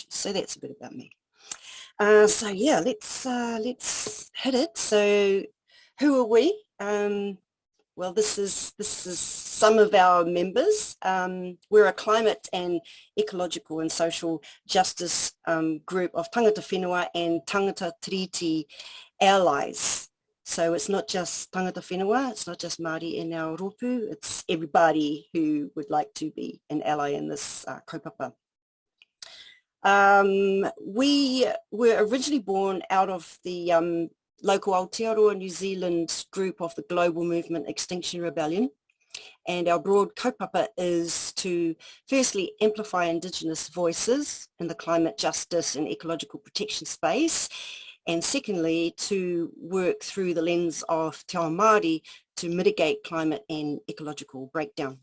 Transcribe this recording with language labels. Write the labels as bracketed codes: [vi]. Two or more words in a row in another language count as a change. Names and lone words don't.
[en] So that's a bit about me. So yeah, let's hit it. So who are we? Well, this is some of our members. We're a climate and ecological and social justice group of [mi] tangata whenua [en] and tangata Treaty allies. So it's not just [mi] tangata whenua, [en] it's not just Māori in our rōpū, it's everybody who would like to be an ally in this kaupapa. We were originally born out of the local Aotearoa New Zealand group of the global movement Extinction Rebellion, and our broad kaupapa is to firstly amplify Indigenous voices in the climate justice and ecological protection space, and secondly to work through the lens of [mi] Te Ao Māori [en] to mitigate climate and ecological breakdown.